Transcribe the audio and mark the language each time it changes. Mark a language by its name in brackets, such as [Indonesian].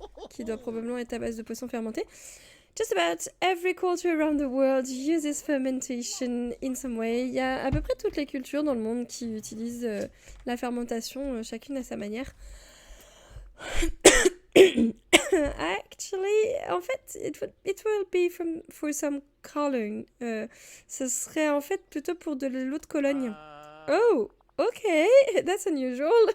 [French] Qui doit probablement être à base de poisson fermenté. [English] Just about every culture around the world uses fermentation in some way. [French] Il y a à peu près toutes les cultures dans le monde qui utilisent la fermentation, chacune à sa manière. [English] Actually, [French] en fait, [English] it will be for some cologne. [French] Ce serait en fait plutôt pour de l'eau de Cologne. [English] Oh, ok, that's unusual.